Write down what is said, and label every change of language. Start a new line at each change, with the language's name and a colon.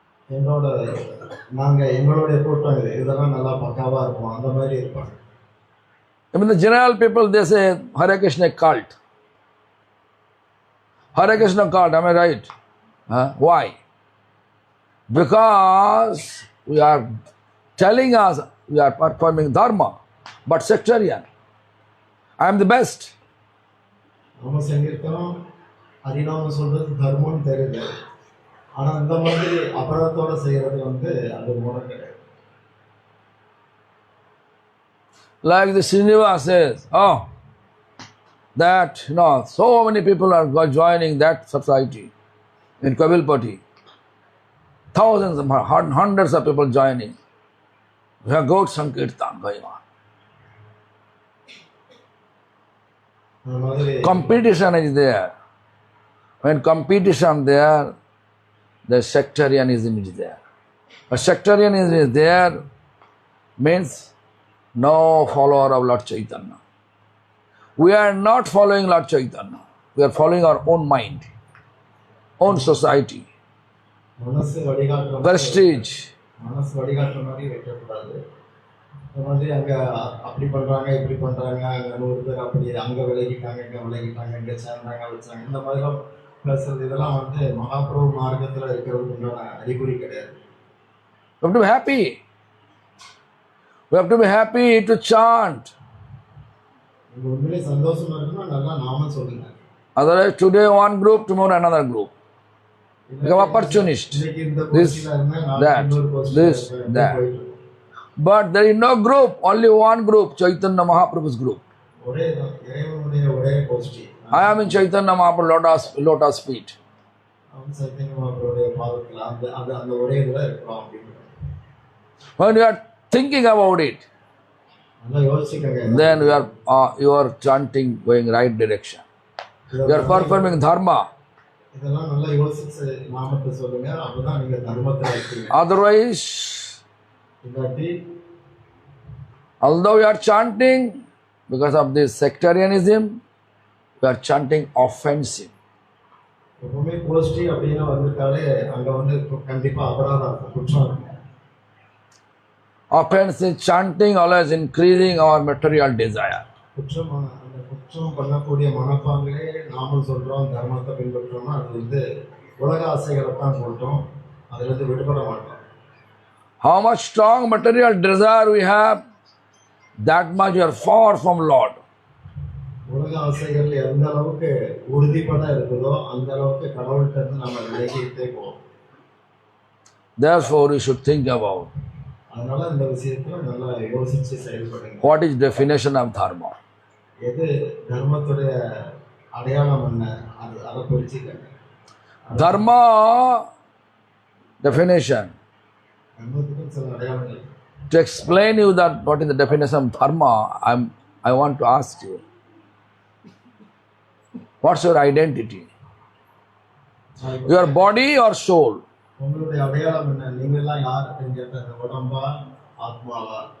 Tamil: எங்களுடைய கூட்டம் இது, இதெல்லாம் நல்லா பக்காவா இருக்கும், அந்த மாதிரி இருப்பாங்க.
English: Even the general people, they say Hare Krishna cult. Hare Krishna cult, am I right? Why? Because we are telling us we are performing dharma, but sectarian. I am the best.
Tamil: நாம சங்கீர்த்தனம் ஹரிநாமம் சொல்றது தர்மம்னு தெரியுது. ஆனா இந்த மாதிரி அபராதத்தோட செய்யறது வந்து அது மூலம் கிடையாது.
English: Like the Srinivas says, oh, that, so many people are joining that society in Kabilpati. Thousands, hundreds of people joining. We have got Sankirtan going on.
Tamil: அந்த மாதிரி
English: Competition is there. When competition there, the sectarianism is there. But sectarianism is there means no follower of Lord Chaitanya. We are not following Lord Chaitanya. We are following our own mind, own society,
Tamil: மனசு வழிகாட்டுற மாதிரி
English: prestige.
Tamil: மனசு வழிகாட்டுற மாதிரி வைக்கக்கூடாது. இந்த மாதிரி அங்க அப்படி பண்றாங்க இப்படி பண்றாங்க, அங்க 100 பேர் அப்படி அங்க விலகிட்டாங்க இங்க விலகிட்டாங்க இங்க சேர்ந்தாங்க வச்சாங்க, இந்த மாதிரிலாம் பேசுறது இதெல்லாம் வந்து மகாபிரபு மார்க்கத்துல இருக்கிறதுக்கு உண்டான அறிகுறி கிடையாது.
English: We have to be happy. We have to be happy to chant.
Tamil: நீங்க உண்மையிலே சந்தோஷமா இருக்குன்னா நல்லா நாம சொல்லுங்க.
English: Otherwise, today one group, tomorrow another group. Become opportunist.
Tamil: இன்னைக்கு இந்த
English: This,
Tamil: கோஷ்டில இருந்தா
English: that,
Tamil: நாளைக்கு இன்னொரு கோஷ்டில
English: this,
Tamil: இருப்பேன்.
English: that.
Tamil: போயிட்டு இருக்கும்.
English: But there is no group, only one group, Chaitanya Mahaprabhu's group.
Tamil: ஒரே தான், இறைவனுடைய ஒரே கோஷ்டி.
English: I am in Chaitanya Mahaprabhu's lotus feet.
Tamil: அவன் சைத்தன்ய மகாபிரபுடைய பாதத்துல அந்த அந்த அந்த ஒரே இதுல இருக்கிறோம் அப்படின்னு.
English: When you are thinking about it,
Tamil: நல்லா யோசிக்கங்க.
English: then you are chanting going right direction. You are performing dharma.
Tamil: இதெல்லாம் நல்லா யோசிச்சு நாமத்தை சொல்லுங்க, அப்பதான் நீங்க தர்மத்தை வைப்பீங்க.
English: Otherwise,
Tamil: இல்லாட்டி
English: although you are chanting, because of this sectarianism, you are chanting offensive.
Tamil: எப்பவுமே கோஷ்டி அப்படின்னு வந்துட்டாலே அங்க வந்து கண்டிப்பா அபராதம் இருக்கும், குற்றம் இருக்கும்.
English: Offensive chanting always increasing our material desire.
Tamil: குற்றம் அந்த குற்றம் பண்ணக்கூடிய மனப்பாங்களே நாம சொல்றோம் தர்மத்தை பின்பற்றோம்னா அது வந்து உலக ஆசைகளை தான் சொல்றோம், அதுல இருந்து விடுபட மாட்டோம்.
English: How much strong material desire we have, that much we are far from Lord.
Tamil: உலக ஆசைகள் எந்த அளவுக்கு உறுதிப்பட இருக்குதோ அந்த அளவுக்கு கடவுள்கிட்ட இருந்து நம்ம விலகிட்டே போவோம்.
English: Therefore, we should think about
Tamil: அதனால இந்த விஷயத்துல நல்லா யோசிச்சு செயல்படுங்க.
English: what is definition of dharma.
Tamil: எது தர்மத்துடைய அடையாளம் என்ன, அது அதை புரிச்சுக்கங்க.
English: Dharma definition.
Tamil: தர்மத்துக்கும் சில அடையாளங்கள்.
English: To explain you that what is the definition of dharma, I want to ask you, what's your identity? Your body or soul?
Tamil: உங்களுடைய அடையாளம் என்ன, நீங்க எல்லாம் யார் அப்படின்னு கேட்ட இந்த உடம்பா ஆத்மாவா?